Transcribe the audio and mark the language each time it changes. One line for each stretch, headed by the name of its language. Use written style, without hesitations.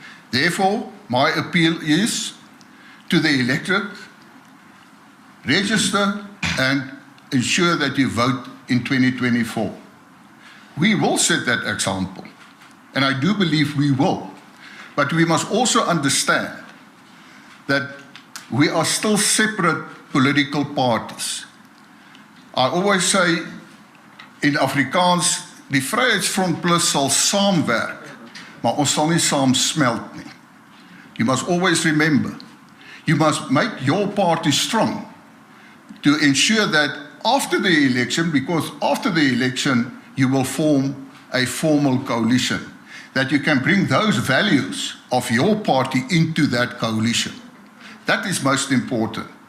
English: Therefore, my appeal is to the electorate, register and ensure that you vote in 2024. We will set that example, and I do believe we will. But we must also understand that we are still separate political parties. I always say in Afrikaans,
Afrikaans: die Vryheidsfront Plus sal saamwerk, maar ons sal nie saam smelt nie.
English: You must always remember, you must make your party strong to ensure that after the election, because after the election you will form a formal coalition, that you can bring those values of your party into that coalition. That is most important.